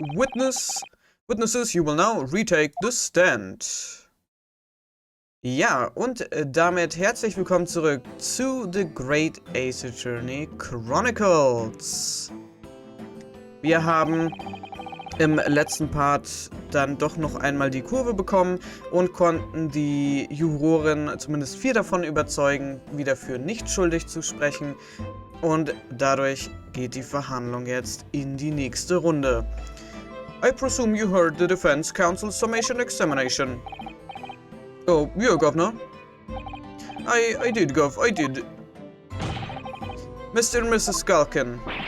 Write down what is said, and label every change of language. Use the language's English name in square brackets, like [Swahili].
[English] Witnesses, you will now retake the stand. [German] Ja, und damit herzlich willkommen zurück zu The Great Ace Attorney Chronicles. Wir haben im letzten Part dann doch noch einmal die Kurve bekommen und konnten die Juroren, zumindest 4 davon, überzeugen, wieder für nicht schuldig zu sprechen. Und dadurch geht die Verhandlung jetzt in die nächste Runde. [English] I presume you heard the defense counsel's summation examination. Oh, yeah, Governor. I did, Gov, I did. Mr. and Mrs. Skulkin.